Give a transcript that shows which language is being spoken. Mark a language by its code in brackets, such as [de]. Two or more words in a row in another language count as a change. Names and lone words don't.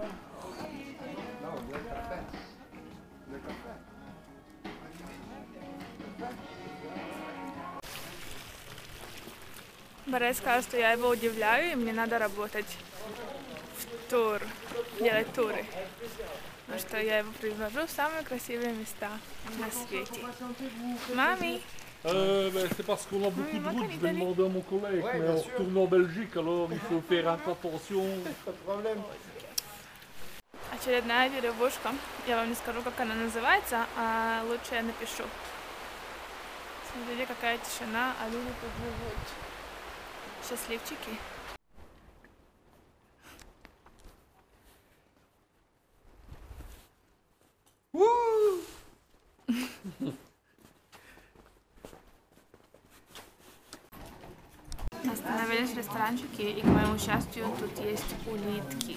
[ru] Барель сказал, что я его удивляю, и мне надо работать в тур, делать туры. Потому что я его привожу в самые красивые места на свете. Мами! [fr] C'est parce qu'on a beaucoup de routes, je vais demander à mon collègue, mais on retourne en Belgique, alors il faut faire attention. [ru] Очередная деревушка. Я вам не скажу, как она называется, а лучше я напишу. Смотрите, какая тишина, а люди тут живут. Счастливчики. Остановились в ресторанчике, и к моему счастью тут есть улитки.